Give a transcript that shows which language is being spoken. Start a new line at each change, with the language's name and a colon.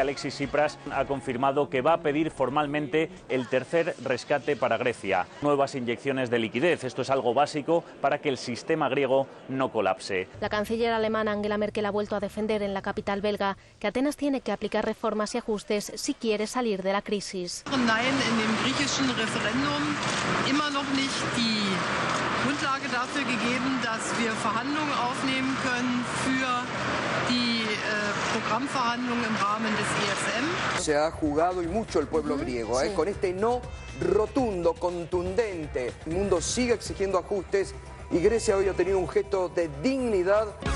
Spanish: Alexis Tsipras ha confirmado que va a pedir formalmente el tercer rescate para Grecia. Nuevas inyecciones de liquidez. Esto es algo básico para que el sistema griego no colapse. La canciller alemana Angela Merkel ha vuelto a defender en la capital belga que Atenas tiene que aplicar reformas y ajustes si quiere salir de la crisis.
German: Nein, en dem griechischen Referendum immer noch nicht die Grundlage dafür gegeben, dass wir Verhandlungen aufnehmen können für die Programmverhandlungen im Rahmen des ESM.
Spanish: Se ha jugado y mucho el pueblo griego, con este no rotundo, contundente. El mundo sigue exigiendo ajustes y Grecia hoy ha tenido un gesto de dignidad.